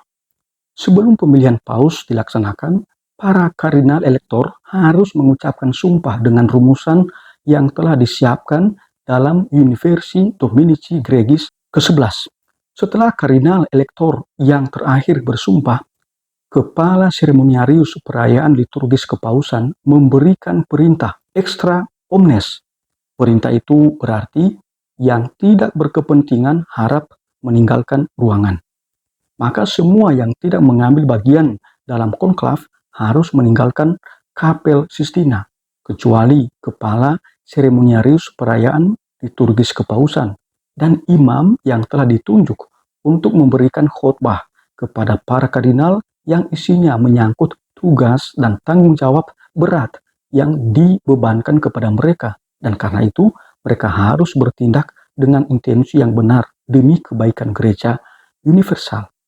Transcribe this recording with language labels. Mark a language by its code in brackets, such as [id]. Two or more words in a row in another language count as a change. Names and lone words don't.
[id] Sebelum pemilihan paus dilaksanakan, para kardinal elektor harus mengucapkan sumpah dengan rumusan yang telah disiapkan dalam Universi Dominici Gregis ke-11. Setelah kardinal elektor yang terakhir bersumpah, kepala seremoniarius perayaan liturgis kepausan memberikan perintah [la] extra omnes. [id] Perintah itu berarti yang tidak berkepentingan harap meninggalkan ruangan. Maka semua yang tidak mengambil bagian dalam konklav harus meninggalkan Kapel Sistina, kecuali kepala seremoniarius perayaan liturgis kepausan dan imam yang telah ditunjuk untuk memberikan khotbah kepada para kardinal yang isinya menyangkut tugas dan tanggung jawab berat yang dibebankan kepada mereka, dan karena itu mereka harus bertindak dengan intensi yang benar demi kebaikan gereja universal.